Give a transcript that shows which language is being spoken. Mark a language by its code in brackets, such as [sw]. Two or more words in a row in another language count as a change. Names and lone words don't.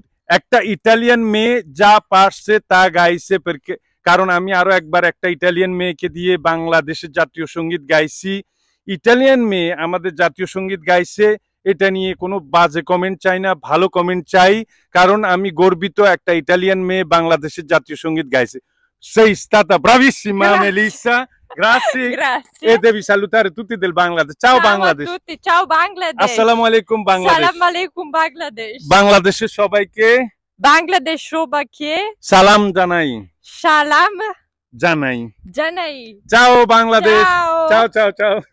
[bn] একটা ইটালিয়ান মেয়ে যা পারছে তা গাইছে, কারণ আমি আরো একবার একটা ইটালিয়ান মেয়েকে দিয়ে বাংলাদেশের জাতীয় সঙ্গীত গাইছি। ইটালিয়ান মেয়ে আমাদের জাতীয় সঙ্গীত গাইছে, এটা নিয়ে কোনো বাজে কমেন্ট চাই না, ভালো কমেন্ট চাই, কারণ আমি গর্বিত একটা ইটালিয়ান মেয়ে বাংলাদেশের জাতীয় সঙ্গীত গাইছে। [it] Sei stata bravissima Melissa, grazie. E devi salutare tutti del Bangladesh. Ciao Bangladesh. Ciao a tutti, ciao Bangladesh. [ar] السلام عليكم Bangladesh. السلام عليكم Bangladesh. [bn] বাংলাদেশের সবাইকে বাংলাদেশ সবাইকে সালাম জানাই। সালাম জানাই। জানাই। [it] Ciao Bangladesh. Ciao. Ciao ciao ciao.